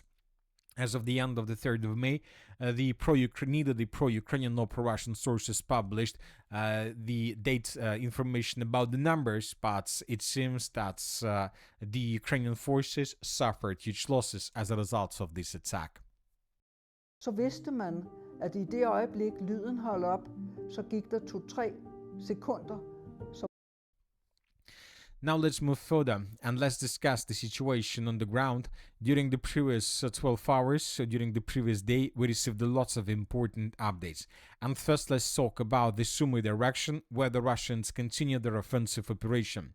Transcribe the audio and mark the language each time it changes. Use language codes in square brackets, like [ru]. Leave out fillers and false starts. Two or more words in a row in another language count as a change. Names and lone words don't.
[en] As of the end of the 3rd of May, neither the pro-Ukrainian nor pro-Russian sources published the date information about the numbers, but it seems that the Ukrainian forces suffered huge losses as a result of this attack. [da] Så vidste man, at i det øjeblik lyden holdt op, så gik der 2-3 sekunder. [en] Now let's move further and let's discuss the situation on the ground. During the previous 12 hours, so during the previous day, we received lots of important updates. And first, let's talk about the Sumy direction, where the Russians continue their offensive operation.